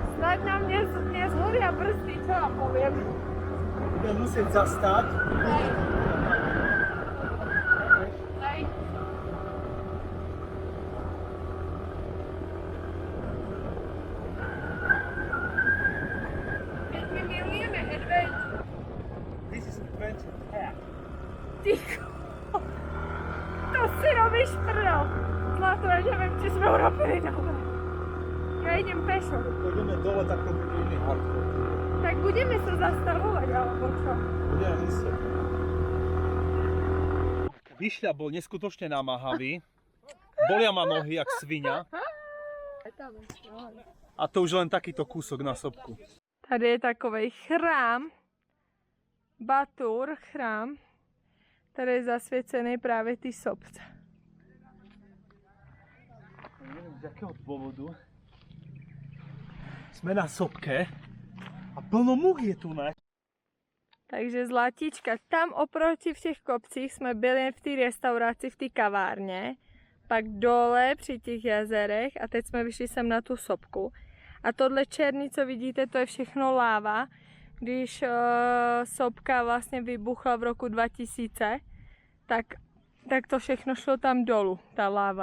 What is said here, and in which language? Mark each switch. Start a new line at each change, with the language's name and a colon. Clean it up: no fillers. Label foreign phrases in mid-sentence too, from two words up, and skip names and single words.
Slovak: Snáď nám nezhoria brzdy, čo vám poviem. Budem musieť zastať. Hej. Keď my milujeme adventure.
English: This is adventure pack.
Slovak: Tyko. To si robíš prdel. Zlato, ja neviem, či sme urobili dobre. Ja idem pešo. Pôjdeme dole, tak to bude iný hardcore. Tak budeme sa zastavovať, alebo čo? Budeme musieť. Vyšľa bol neskutočne namáhavý. Bolia ma nohy, jak svinia. A to už len takýto kúsok na sopku.
Czech: Tady je takovej chrám. Batur, chrám, který je zasvěcený právě ty sobce.
Slovak: Neviem z jakého dôvodu. Sme na sopke a plno much je tu, ne?
Czech: Takže Zlatička, tam oproti v těch kopcích jsme byli v té restauraci, v té kavárně, pak dole při těch jezerech a teď jsme vyšli sem na tu sopku. A tohle černý, co vidíte, to je všechno láva. Když sopka vlastně vybuchla v roku 2000, tak to všechno šlo tam dolů, ta láva.